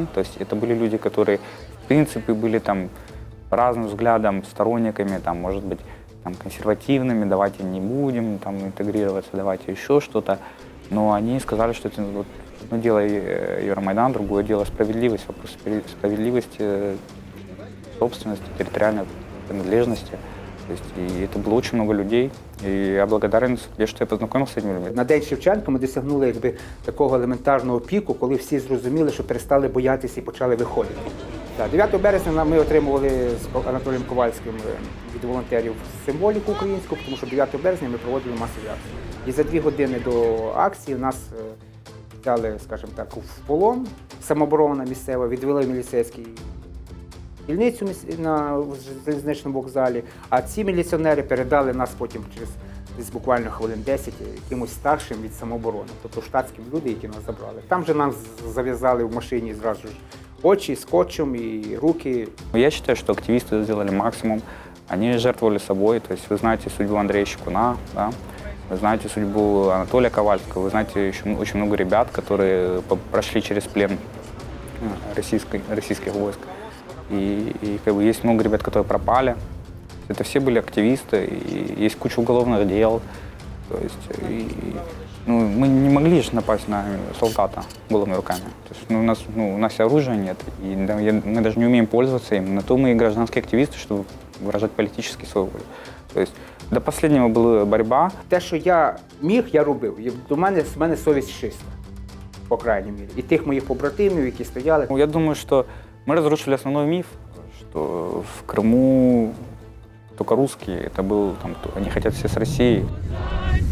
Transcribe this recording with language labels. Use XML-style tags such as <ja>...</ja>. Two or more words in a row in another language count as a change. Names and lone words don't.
<ru>То есть это были люди, которые, в принципе, были там по разным взглядам сторонниками, там, может быть, там, консервативными, давайте не будем там, интегрироваться, давайте еще что-то. Но они сказали, что это вот, одно дело Евромайдан, другое дело справедливость, вопрос справедливости, собственности, территориальной принадлежности. То есть, и это было очень много людей.</ru> <uk>І я благодарен собі, що я познайомився з цими людьми. На День Шевченка ми досягнули такого елементарного піку, коли всі зрозуміли, що перестали боятися і почали виходити. 9 березня ми отримували з Анатолієм Ковальським від волонтерів символіку українську, тому що 9 березня ми проводили масові акції. І за 2 години до акції нас взяли, скажімо так, в полон, самооборона місцева, відвели в міліцейський дільницю на залізничному вокзалі, а ці міліціонери передали нас потім через десь буквально хвилин 10 якимось старшим від самооборони, тобто штатським люди, які нас забрали. Там же нам зав'язали в машині зразу ж очі скотчем и руки.</uk> <ru>Я считаю, что активисты сделали максимум. Они жертвовали собой. То есть вы знаете судьбу Андрея Щекуна, да? Вы знаете судьбу Анатолия Ковальского, вы знаете еще очень много ребят, которые прошли через плен российских войск. И как бы есть много ребят, которые пропали. Это все были активисты, и есть куча уголовных дел. То есть, мы не могли же напасть на солдата голыми руками. То есть, у нас оружия нет, и мы даже не умеем пользоваться им. На то мы и гражданские активисты, чтобы выражать политически свою волю. То есть, до последнего была борьба.</ru> <uk>Те, що я міг, я робив. І з мене совість чиста, по крайній мірі. І тих моїх побратимів, які стояли.</uk> <ru>Я думаю, что мы разрушили основной миф, что в Крыму только русские, это был, там, они хотят все с Россией.</ru>